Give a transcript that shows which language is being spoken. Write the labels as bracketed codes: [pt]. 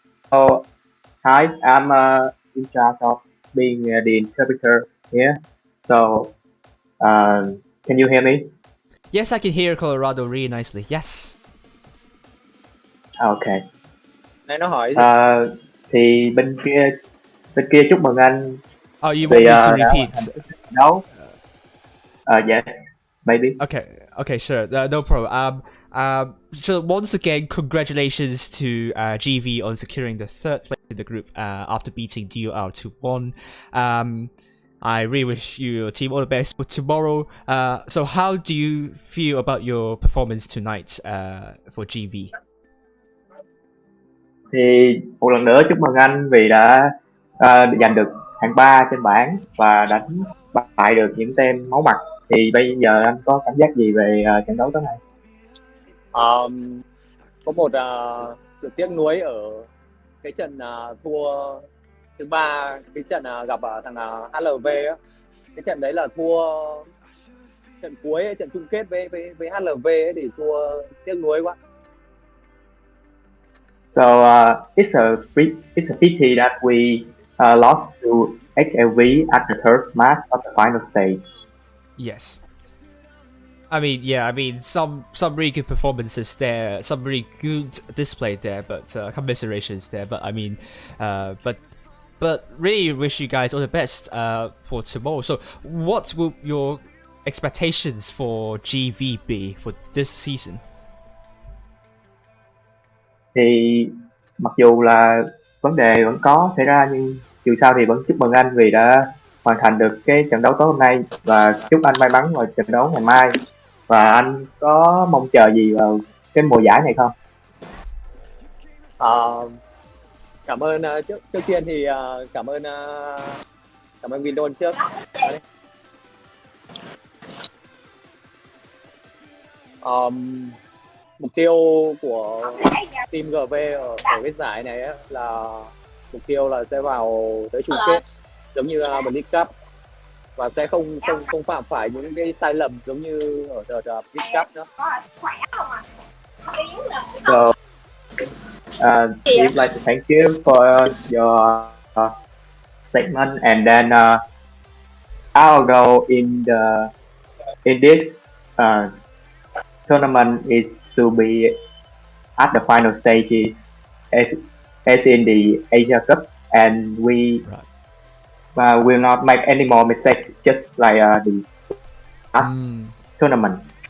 [en] So, hi, I'm in charge of being the interpreter here. So, can you hear me? Yes, I can hear Colorado really nicely. Yes. [vi] Okay. Này nó hỏi gì? Thì bên kia chúc mừng anh. [en] Oh, you want me to repeat? No. Yes, maybe. Okay, sure. No problem. So once again, congratulations to GV on securing the 3rd place in the group after beating DUR 2-1. I really wish you your team all the best for tomorrow. So how do you feel about your performance tonight for GV? [vi] Thì một lần nữa chúc mừng anh vì đã giành được hạng 3 trên bảng và đánh bại được những team máu mặt. Thì bây giờ anh có cảm giác gì về trận đấu tối nay? Có một sự tiếc nuối ở cái trận thua thứ 3, cái trận gặp thằng HLV á. Cái trận đấy là thua trận cuối, trận chung kết với HLV ấy, thì thua tiếc nuối quá. [en] So it's a pity that we lost to HLV at the 3rd match of the final stage. Yes. I mean, some really good performances there, some really good display there, but commiserations there. But I mean, but really wish you guys all the best for tomorrow. So, what will your expectations for GV be for this season? [vi] Thì mặc dù là vấn đề vẫn có xảy ra, nhưng dù sao thì vẫn chúc mừng anh vì đã hoàn thành được cái trận đấu tối hôm nay, và chúc anh may mắn vào trận đấu ngày mai. Và anh có mong chờ gì vào cái mùa giải này không? Cảm ơn trước tiên thì cảm ơn Windows trước. Mục tiêu của team GV ở cái giải này là mục tiêu là sẽ vào tới chung kết. giống như Blitz Cup, và sẽ không phạm phải những cái sai lầm giống như ở Blitz Cup nữa. [en] So, we'd like to thank you for your statement, and then our goal in this tournament is to be at the final stages as in the Asia Cup, and we will not make any more mistakes, just like the last tournament.